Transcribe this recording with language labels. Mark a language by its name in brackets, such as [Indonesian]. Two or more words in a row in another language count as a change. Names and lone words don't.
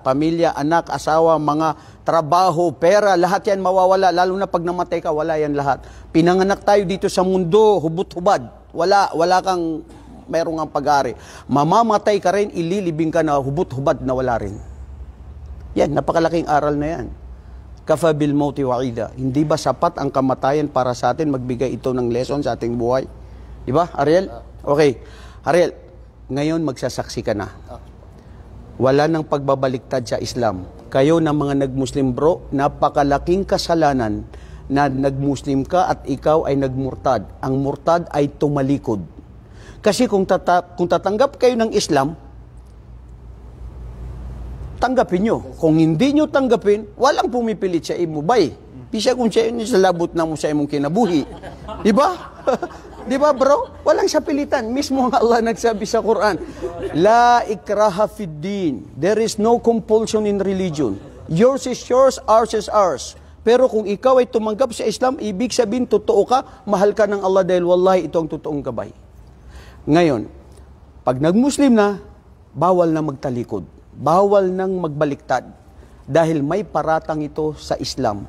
[Filipino] Pamilya, anak, asawa, mga trabaho, pera, lahat yan mawawala. Lalo na pag namatay ka, wala yan lahat. Pinanganak tayo dito sa mundo, hubot-hubad. Wala kang mayroong ang pag-ari. Mamamatay ka rin, ililibing ka na hubot-hubad na wala rin. Yan, napakalaking aral na yan. [Arabic] كفى بالموت واعظا. [Filipino] Hindi ba sapat ang kamatayan para sa atin magbigay ito ng lesson sa ating buhay? Di ba, Ariel? Okay. Ariel, ngayon magsasaksi ka na. Wala nang pagbabaliktad sa Islam. Kayo na mga nag-Muslim bro, napakalaking kasalanan na nag-Muslim ka at ikaw ay nagmurtad. Ang murtad ay tumalikod. Kasi kung tatanggap kayo ng Islam, tanggapin nyo. Kung hindi nyo tanggapin, walang pumipilit [Cebuano] sa imo. Bay, pisa kung siya yun sa labot na mo sa imong kinabuhi. [Filipino] Diba? Diba bro? Walang sa pilitan. Mismo ang Allah nagsabi sa Quran, [Arabic] لا إكراه في الدين. [English] There is no compulsion in religion. Yours is yours, ours is ours. [Filipino] Pero kung ikaw ay tumanggap sa Islam, ibig sabihin, totoo ka, mahal ka ng Allah dahil wallahi ito ang totoong gabay. Ngayon, pag nag-Muslim na, bawal na magtalikod. Bawal nang magbaliktad. Dahil may paratang ito sa Islam.